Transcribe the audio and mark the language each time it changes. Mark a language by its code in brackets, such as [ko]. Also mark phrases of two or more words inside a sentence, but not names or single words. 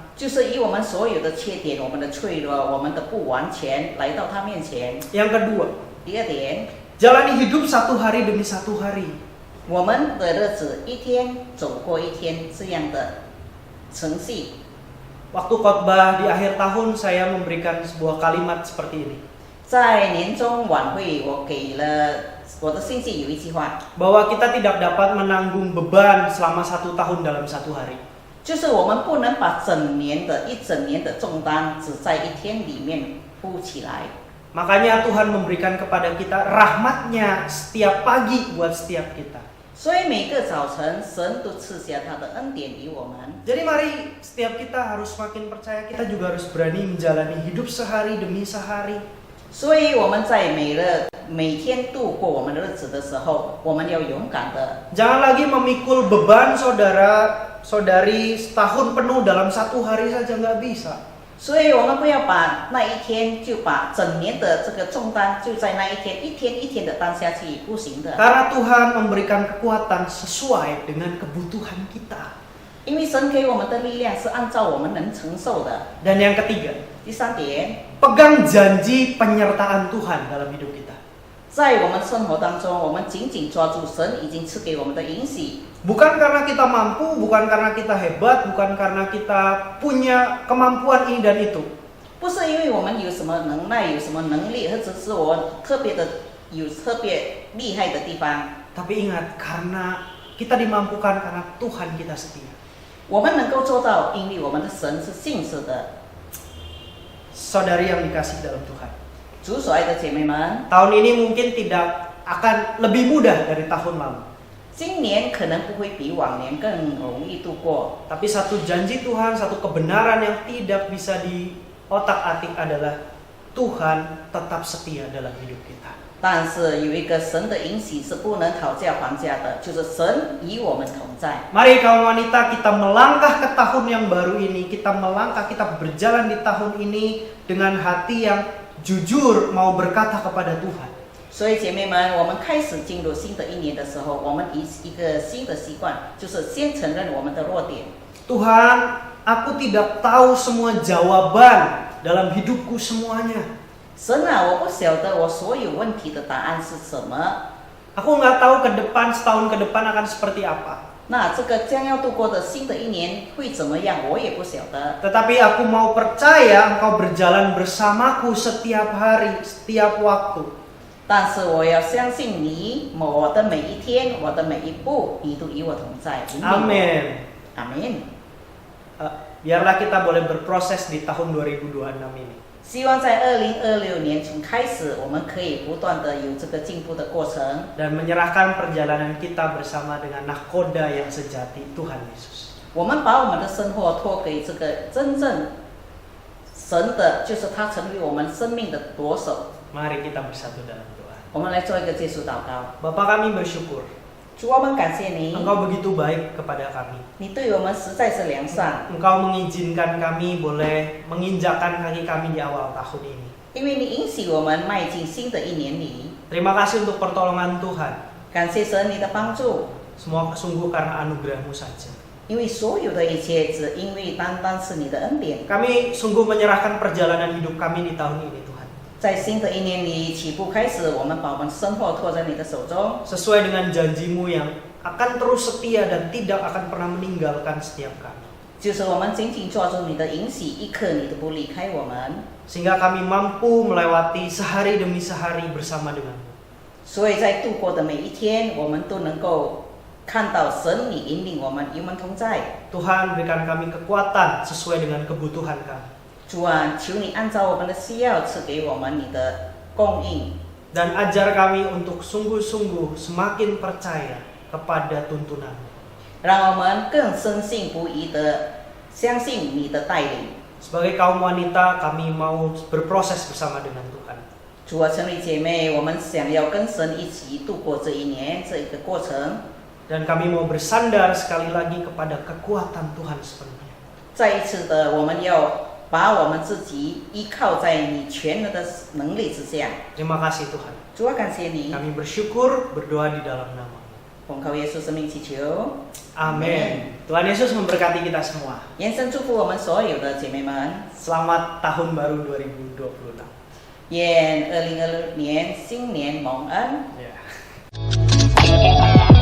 [zh] 就是以我们所有的缺点、我们的脆弱、我们的不完全来到他面前。 [id] Yang kedua, [zh] 第二点， [id] jalani hidup satu hari demi satu hari. [zh] 我们的日子一天走过一天，这样的程序。 [id] Waktu khotbah di akhir tahun saya memberikan sebuah kalimat seperti ini. [zh] 在年终晚会，我给了我的信息有一句话， [id] Bahwa kita tidak dapat menanggung beban selama 1 tahun dalam 1 hari. [zh] 就是我们不能把一整年的重担只在一天里面铺起来。 [id] Makanya Tuhan memberikan kepada kita rahmatnya setiap pagi buat setiap kita. [zh] 所以每个早晨，神都赐下他的恩典给我们。 [id] Jadi mari setiap kita harus makin percaya, kita juga harus berani menjalani hidup sehari demi sehari. [zh] 所以我们在每天度过我们的日子的时候，我们要勇敢的， [id] Jangan lagi memikul beban saudara-saudari setahun penuh dalam 1 hari saja nggak bisa. [zh] 所以我们不要把那一天就把整年的这个重担就在那一天一天一天的担下去，不行的。 [id] Karena Tuhan memberikan kekuatan sesuai dengan kebutuhan kita. [zh] 因为神给我们的力量是按照我们能承受的。 [id] Dan yang ketiga, [zh] 第三点， [id] pegang janji penyertaan Tuhan dalam hidup kita. [zh] 在我们生活当中，我们紧紧抓住神已经赐给我们的应许。 [id] Bukan karena kita mampu, bukan karena kita hebat, bukan karena kita punya kemampuan ini dan itu. [zh] 不是因为我们有什么能耐、有什么能力，或者是我有特别厉害的地方。 [id] Tapi ingat, karena kita dimampukan karena Tuhan kita setia. [zh] 我们能够做到，因为我们的神是信实的。 [id] Saudari yang dikasih dalam Tuhan. [zh] 主所爱的姐妹们， [id] Tahun ini mungkin tidak akan lebih mudah dari tahun lalu. [zh] 今年可能不会比往年更容易度过， [id] Tapi satu janji Tuhan, satu kebenaran yang tidak bisa diotak-atik adalah Tuhan tetap setia dalam hidup kita. [zh] 但是有一个神的应许是不能讨价还价的，就是神与我们同在。 [id] Mari kaum wanita, kita melangkah ke tahun yang baru ini. Kita berjalan di tahun ini dengan hati yang jujur mau berkata kepada Tuhan. [zh] 所以姐妹们，我们开始进入新的一年的时候，我们一个新的习惯，就是先承认我们的弱点。 [id] Tuhan, aku tidak tahu semua jawaban dalam hidupku semuanya. [zh] 神啊，我不晓得我所有问题的答案是什么。 [id] Aku nggak tahu ke depan, setahun ke depan akan seperti apa. [zh] 那这个将要度过的新的一年会怎么样，我也不晓得。 [id] Tetapi aku mau percaya Engkau berjalan bersamaku setiap hari, setiap waktu. [zh] 但是我要相信你，我的每一天，我的每一步，你都与我同在。 [id] Amin. [zh] 阿门。 [id] Biarlah kita boleh berproses di tahun 2026 ini. [zh] 希望在2026年从开始，我们可以不断的有这个进步的过程， [id] Dan menyerahkan perjalanan kita bersama dengan nahkoda yang sejati, Tuhan Yesus. [zh] 我们把我们的生活托给这个真正神的，就是他成为我们生命的舵手。 [id] Mari kita bersatu dalam doa. [zh] 我们来做一个结束祷告。 [id] Bapa kami bersyukur, [zh] 主，我们感谢你， [id] Engkau begitu baik kepada kami. [zh] 你对我们实在是良善， [id] Engkau mengizinkan kami boleh menginjakkan kaki kami di awal tahun ini. [zh] 因为你允许我们迈进新的一年里。 [id] Terima kasih untuk pertolongan Tuhan. [zh] 感谢神你的帮助， [id] Semua sungguh karena anugerah-Mu saja. [zh] 因为所有的一切只因为单单是你的恩典。 [id] Kami sungguh menyerahkan perjalanan hidup kami di tahun ini, Tuhan. [zh] 在新的一年里起步开始，我们把我们生活托在你的手中， [id] Sesuai dengan janji-Mu yang akan terus setia dan tidak akan pernah meninggalkan setiap kami. [zh] 就是我们紧紧抓住你的允许，一刻你都不离开我们。 [id] Sehingga kami mampu melewati sehari demi sehari bersama dengan-Mu. [zh] 所以在度过的每一天，我们都能够看到神你引领我们，与我们同在。 [id] Tuhan, berikan kami kekuatan sesuai dengan kebutuhan kami. [zh] 主啊，求你按照我们的需要赐给我们你的供应， [id] Dan ajar kami untuk sungguh-sungguh semakin percaya kepada tuntunan-Mu. [zh] 让我们更深信不疑的相信你的带领。 [id] Sebagai kaum wanita, kami mau berproses bersama dengan Tuhan. [zh] 主啊，成为姐妹，我们想要跟神一起度过这一年这一个过程。 [id] Dan kami mau bersandar sekali lagi kepada kekuatan Tuhan sepenuhnya. [zh] 再一次的，我们要把我们自己依靠在你全能的能力之下。 [id] Terima kasih Tuhan. [zh] 主啊，感谢你， [id] Kami bersyukur berdoa di dalam nama. 奉靠耶稣生命祈求， Amin. Tuhan Yesus memberkati kita semua. [zh] 延伸祝福我们所有的姐妹们。 [id] Selamat tahun baru 2026. [zh] 愿2026年新年蒙恩。 [id] Ya.